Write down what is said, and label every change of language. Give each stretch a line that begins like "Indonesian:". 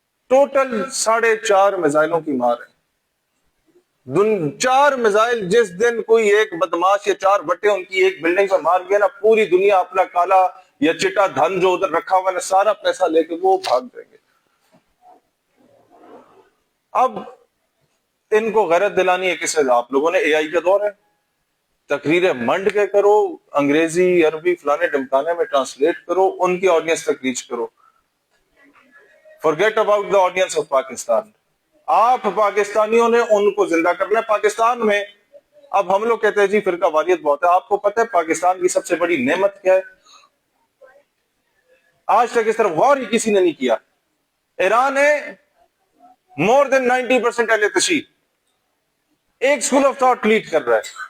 Urdu: Total 4.5 میزائلوں کی مار ہے. 4 میزائل جس دن کوئی ایک بدماش یا 4 بٹے ان کی ایک بلڈنگ پر مار گیا نا، پوری دنیا اپنا کالا یا چٹا دھن جو ادھر رکھا ہوا ہے سارا پیسہ لے کے وہ بھاگ جائیں گے. اب ان کو غیرت دلانی ہے کس وجہ؟ آپ لوگوں نے اے آئی کا دور ہے، تقریریں منڈ کے کرو، انگریزی عربی فلانے ڈمکانے میں ٹرانسلیٹ کرو، ان کی آڈینس تک ریچ کرو.
English: forget about the audience of Pakistan.
Urdu: آپ پاکستانیوں نے ان کو زندہ کرنا ہے. پاکستان میں اب ہم لوگ کہتے ہیں جی فرقہ واریت بہت ہے. آپ کو پتہ ہے پاکستان کی سب سے بڑی نعمت کیا ہے؟ آج تک اس طرف غور ہی کسی نے نہیں کیا. ایران ہے
English: more than 90%
Urdu: اہل تشیع، ایک سکول آف تھاٹ لیڈ کر رہا ہے.